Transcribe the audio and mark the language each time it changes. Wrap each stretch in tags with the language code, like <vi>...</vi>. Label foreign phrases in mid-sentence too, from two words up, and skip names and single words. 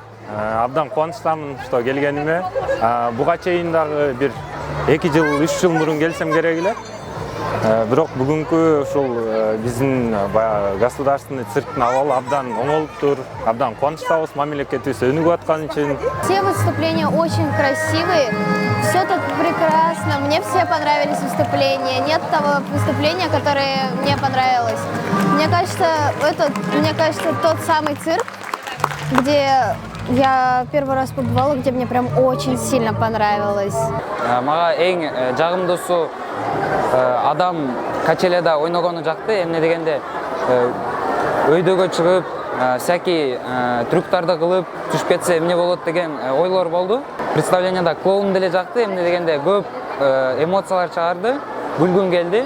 <ky>Абдан кубанычтамын что келгениме. Буга чейин дагы бир 2 жыл, 3 жыл мурун келсем керек эле. Бирок бүгүнкү ушул биздин государственный цирктин абалы абдан оңолуптур, абдан кубанычтабыз, мамлекетибиз өнүгүп аткан үчүн.</ky> <ru>Все выступления очень красивые, все тут прекрасно, мне все понравились выступления, нет того выступления, которое мне понравилось. Мне кажется, тот самый цирк, где я первый раз побывала, где мне прям очень сильно понравилось.</ru> <ky>Мага эң жагымдуусу адам качеледа ойногону жакты. Эмне дегенде өйдөгө чыгып, всякий трюктарды кылып түшүп кетсе эмне болот деген ойлор болду. Представлениеда клоун деле жакты. Эмне дегенде көп эмоциялар чыгарды, күлгүм келди.</ky>